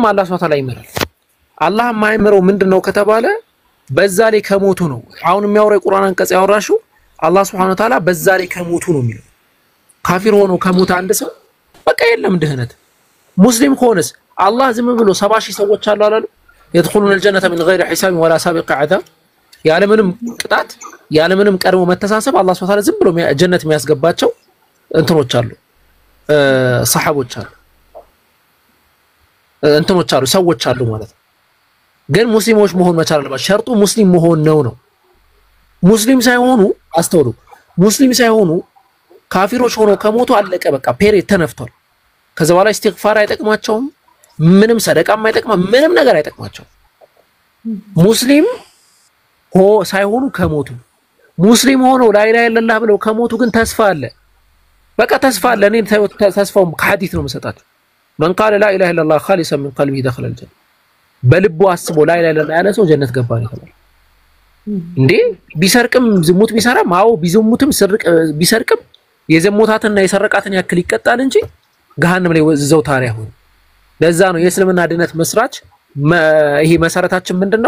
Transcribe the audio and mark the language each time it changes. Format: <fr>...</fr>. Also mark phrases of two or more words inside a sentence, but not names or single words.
<am>አላህ</am> <ar>سبحانه وتعالى</ar> <am>ይመራል አላህ የማይመረው ምንድነው ከተባለ በዛ ላይ ከሞቱ ነው አሁን የሚያወራው ቁርአን አንቀጽ ያወራሹ አላህ</am> <ar>سبحانه وتعالى</ar> <am>በዛ ላይ ከሞቱ ነው የሚለው ካፊር ሆኖ ከሞተ አንድ ሰው በቃ የለም ድህነት ሙስሊም ሆነስ አላህ ዝም ብሎ 70000 ሰዎች አሉ አላሉ</am> <ar>يدخلون الجنة من غير حساب ولا سابق عذاب</ar> <am>ያለምንም ቅጣት ያለምንም ቀድሞ መተሳሰብ አላህ</am> <ar>سبحانه وتعالى</ar> <am>ዝም ብሎ ጀነት የሚያስገባቸው እንትኖች አሉ ሰሃቦች አሉ እንትኖች አሉ ሰዎች አሉ ማለት ነው ግን ሙስሊሞች መሆን መቻል አለባቸው ሸርጡ ሙስሊም መሆን ነው ሙስሊም ሳይሆኑ አስተውሉ ሙስሊም ሳይሆኑ ካፊሮች ሆነው ከሞቱ አለቀ በቃ ፔሬድ ተነፍቷል ከዛ በኋላ ኢስቲግፋር አይጠቅማቸውም ምንም ሰደቃም አይጠቅማም ምንም ነገር አይጠቅማቸው ሙስሊም ሳይሆኑ ከሞቱ ሙስሊም ሆነው</am> <ar>لا إله إلا الله</ar> <am>ብለው ከሞቱ ግን ተስፋ አለ በቃ ተስፋ አለ እኔ ተስፋው ከሐዲስ ነው መሰጣቸው</am> <ar>من قال لا اله الا الله خالصا من قلبه دخل الجنه</ar> <am>በልቡ አስቦ</am> <ar>لا إله إلا الله</ar> <am>ያለ ሰው ጀነት ገባ ነው እንዴ ቢሰርቅም ዝሙት ቢሰራም አው ቢዝሙትም ቢሰርቅም የዘሞታትና የሰረቃትን ያክል ይቀጣል እንጂ ገሃነም ላይ ዘውታሪ አይሆን። ለዛ ነው የእስልምና ድነት መስራች ይሄ መሰረታችን ምንድነው?</am>